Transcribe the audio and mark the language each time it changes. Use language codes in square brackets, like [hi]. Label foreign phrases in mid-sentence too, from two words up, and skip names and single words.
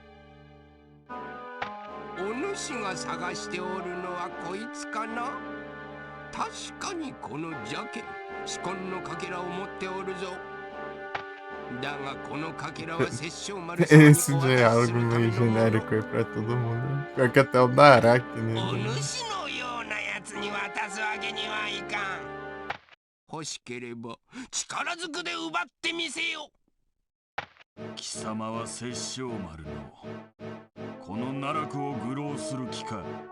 [ja] お主が探しておるのはこいつかな。確かにこの邪剣紫紺のかけらを持っておるぞ。だがこのかけらは殺生丸様にお渡し [pt] Esse [ja] する [pt] diálogo [ja] ため [pt] meio [ja] のもの。 [pt] genérico aí pra todo mundo. Pior que até o Naraki, [ja] お [pt] né? [ja] 主のようなやつに渡すわけにはいかん。欲しければ力ずくで奪ってみせよ。貴様は殺生丸のこの奈落を愚弄する気か。